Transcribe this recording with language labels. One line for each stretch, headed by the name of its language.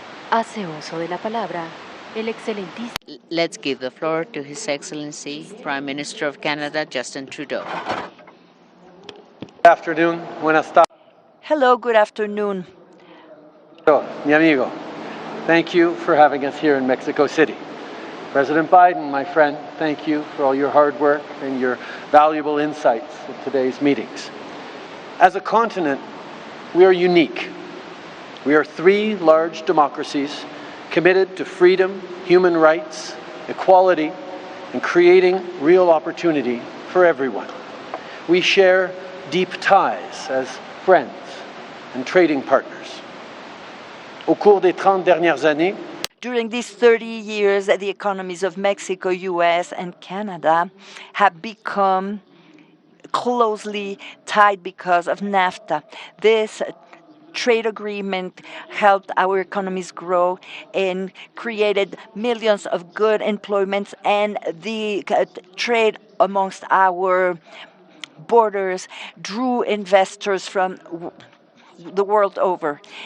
Spanish: Hace uso de la palabra el excelentísimo.
English: Let's give the floor to His Excellency, Prime Minister of Canada, Justin Trudeau. Good afternoon.
Spanish: Buenas tardes.
English: Hello, good afternoon.
Spanish: Mi amigo,
English: thank you for having us here in Mexico City. President Biden, my friend, thank you for all your hard work and your valuable insights at today's meetings. As a continent, we are unique. We are three large democracies committed to freedom, human rights, equality, and creating real opportunity for everyone. We share deep ties as friends and trading partners.
French: Au cours des 30 dernières années,
English: during these 30 years, the economies of Mexico, US, and Canada have become closely tied because of NAFTA. This trade agreement helped our economies grow and created millions of good employments, and the trade amongst our borders drew investors from the world over.